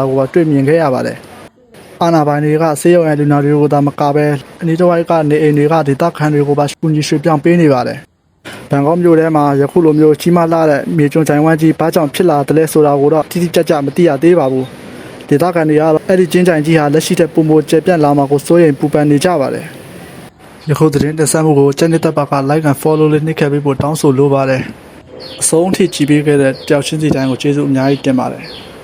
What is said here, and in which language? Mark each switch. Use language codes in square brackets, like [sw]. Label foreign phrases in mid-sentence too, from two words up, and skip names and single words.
[my] ကိုတွေ့မြင်ခဲ့ရပါတယ်။အာဏာပိုင်တွေကဆေးရုံရဲ့လူနာတွေကိုသာမကဘဲအနီးတစ်ဝိုက်ကနေအိမ်တွေကဒေသခံတွေကိုပါကူညီရွှေ့ပြောင်းပေးနေပါတယ်။ဘန်ကောက်မြို့ထဲမှာယခုလိုမျိုးကြီးမားလာတဲ့မြေကျွန်းချိုင်ဝမ်းကြီးဘာကြောင့်ဖြစ်လာတယ်လဲဆိုတာကိုတော့တိတိကျကျမသိရသေးပါဘူး။ဒေသခံတွေကတော့အဲ့ဒီကျင်းချိုင်ကြီးဟာလက်ရှိတဲ့ပုံမကျပြန့်လာမှာကိုစိုးရိမ်ပူပန်နေကြပါတယ်။ယခုသတင်းတင်ဆက်မှုကိုချန်နယ်တပ်ပါက [en] like and follow [my] လေးနှိပ်ခဲ့ပေးဖို့တောင်းဆိုလိုပါတယ်။အဆုံးထိကြည့်ပေးခဲ့တဲ့တယောက်ချင်းစီတိုင်းကိုကျေးဇူးအများကြီးတင်ပါတယ်။